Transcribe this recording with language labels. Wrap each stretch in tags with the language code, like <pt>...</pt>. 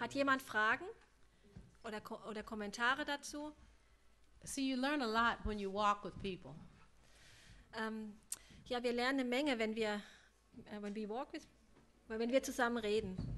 <de>Hat jemand Fragen oder Kommentare dazu?</de> <en>See, you learn a lot when you walk with people.</en> <de>Ja, wir lernen eine Menge, wenn wir zusammen reden.</de>